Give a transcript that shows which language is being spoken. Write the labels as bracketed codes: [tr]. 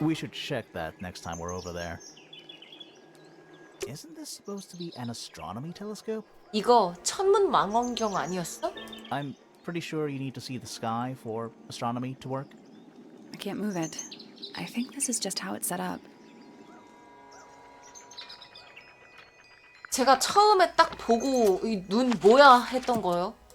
[en] We should check that next time we're over there. Isn't this supposed to be an astronomy telescope? [ko] 이거 천문 망원경 아니었어? [en] I'm pretty sure you need to see the sky for astronomy to work. I can't move it. I think this is just how it's set up. [ko] 제가 처음에 딱 보고 이 눈 뭐야 했던 거요.